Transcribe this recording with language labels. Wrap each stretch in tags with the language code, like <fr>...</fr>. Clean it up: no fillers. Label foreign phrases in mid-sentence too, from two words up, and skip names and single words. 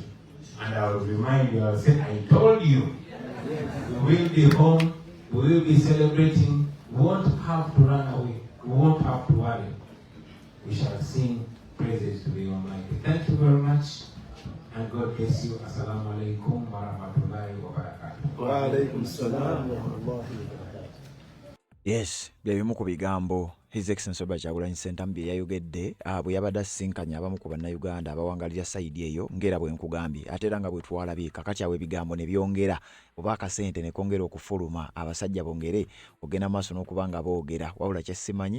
<en>And I will remind you, I will say, I told you, we will be home, we will be celebrating, we won't have to run away, we won't have to worry. We shall sing praises to the Almighty. Thank you very much, and God bless you.</en> <ar>السلام عليكم ورحمة الله وبركاته. وعليكم السلام ورحمة الله وبركاته.</ar> <lg>Yes, byebimu ku bigambo</lg> <en>His Excellency</en> <lg>Bobi Wine Sentambi byayogedde bwe yabadde asisinkanye abamu ku bannayuganda abawangalira sayidi eyo ngera bwe nkugambye ate era nga bwe twalabye kakati awo ebigambo ne byongera oba akasente ne kongera okufuluma abasajja bongere ogenda maaso n'okuba nga boogera wabula kyesimanyi</lg>